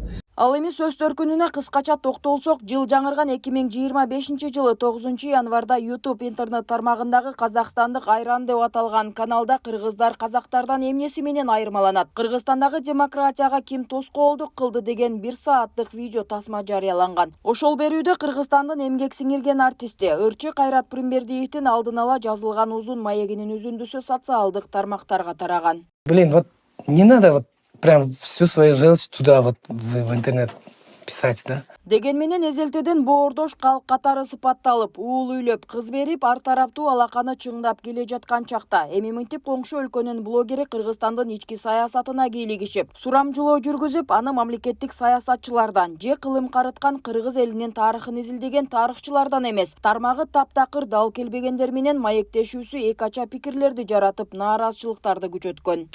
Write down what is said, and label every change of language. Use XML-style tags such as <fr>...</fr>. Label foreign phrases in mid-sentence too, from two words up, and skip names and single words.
<ky>Ал эми сөз төркүнүнө кыскача токтолсок, жыл жаңырган 2025 жылы 9 январда YouTube интернет тармагындагы Казакстандык Айран деп аталган каналда кыргыздар казактардан эмнеси менен айырмаланат, Кыргызстандагы демократияга ким тоскоолдук кылды деген 1 сааттык видео тасма жарыяланган. Ошол берүүдө Кыргызстандын эмгек сиңирген артисти ырчы Кайрат Пиримбердиевдин алдын ала жазылган узун маегинин үзүндүсү социалдык тармактарга тараган.</ky> <ru>Блин, вот не надо прям всю свою желчь туда в интернет писать, да?</ru> <ky>Деген менен эзелтеден боордош калк катары сыпатталып, уул үйлөп, кыз берип, ар тараптуу алаканы чыңдап келе жаткан чакта эми мынтип коңшу өлкөнүн блогери Кыргызстандын ички саясатына кийлигишип, сурамжылоо жүргүзүп, аны мамлекеттик саясатчылардан же кылым карыткан кыргыз элинин тарыхын изилдеген тарыхчылардан эмес, тармагы таптакыр дал келбегендер менен маектешүүсү эки ача пикирлерди жаратып, нааразычылыктарды күчөткөн.</ky>